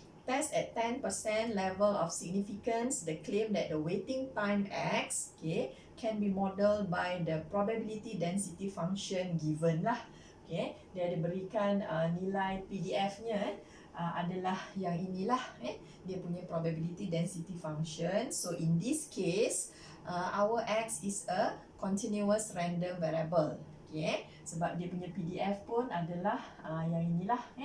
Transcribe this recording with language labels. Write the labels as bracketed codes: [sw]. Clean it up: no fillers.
[en] Test at 10% level of significance the claim that the waiting time X, okay, can be modeled by the probability density function given lah. [ms] Okay, dia ada berikan nilai PDF-nya adalah yang inilah, dia punya [en] probability density function. So in this case, our X is a continuous random variable. [ms] Okay, sebab dia punya PDF pun adalah yang inilah.